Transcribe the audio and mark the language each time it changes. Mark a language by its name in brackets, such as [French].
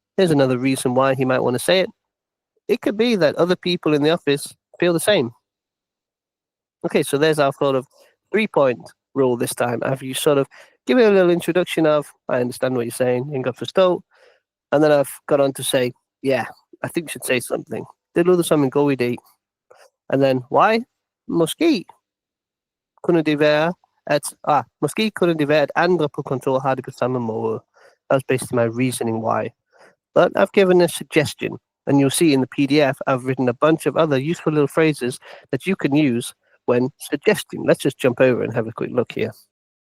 [English] Here's another reason why he might want to say it. It could be that other people in the office feel the same. Okay, so there's our sort of 3-point rule this time. After you sort of give it a little introduction of, I understand what you're saying, [Danish] jeg kan forstå, [English] and then I've got on to say, yeah, I think you should say something. [Danish] Det lyder som en god idé. [English] And then, why? [Danish] Måske kunne det være, at andre på kontoret har det på samme måde. [English] That was basically my reasoning why. But I've given a suggestion, and you'll see in the PDF, I've written a bunch of other useful little phrases that you can use when suggesting. Let's just jump over and have a quick look here.